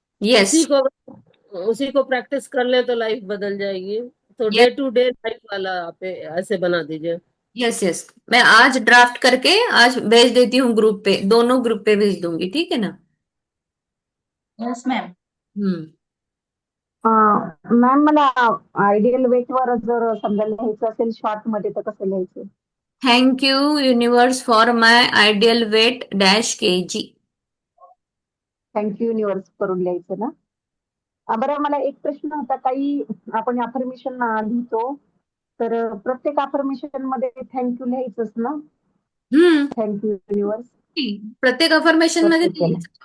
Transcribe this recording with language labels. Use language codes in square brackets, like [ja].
[en] yes [hi] उसी को practice कर ले तो लाइफ बदल जाएगी। तो [en] yes [hi] day to day life वाला आप ऐसे बना दीजिए। यस यस, मैं आज ड्राफ्ट करके आज भेज देती हूँ ग्रुप पे, दोनों ग्रुप पे भेज दूंगी, ठीक है ना। [en] Yes ma'am. Hmm. [mr] मॅम मला आयडियल वेटवर जर समजा लिहायचं असेल शॉर्ट मध्ये तर कसं लिहायचं? [en] Thank you universe for my ideal weight dash KG. [mr] Thank you universe करून लिहायचं ना? बरं, मला एक प्रश्न होता ताई. आपण अफर्मेशन लिहितो, तर प्रत्येक अफर्मेशन मध्ये थँक्यू लिहायचंच ना? हम्म. [en] thank you universe [mr] प्रत्येक अफर्मेशन मध्ये प्रत्येक याला. लिहायचं.